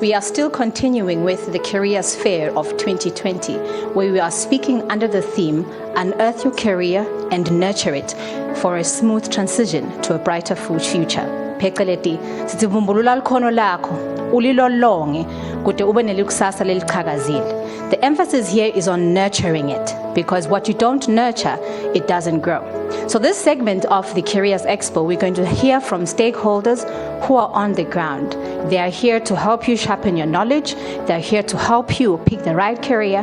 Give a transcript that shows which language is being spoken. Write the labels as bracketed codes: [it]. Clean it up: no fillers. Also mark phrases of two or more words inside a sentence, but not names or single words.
[en] We are still continuing with the Careers Fair of 2020, where we are speaking under the theme, Unearth Your Career and Nurture It for a Smooth Transition to a Brighter Future. [ss] Phecelezi sizivumbulula likhono lakho ulilolonge kude ube nelikusasa leliqhakazile. [en] The emphasis here is on nurturing it, because what you don't nurture, it doesn't grow. So this segment of the Careers Expo, we're going to hear from stakeholders who are on the ground. They are here to help you sharpen your knowledge. They're here to help you pick the right career.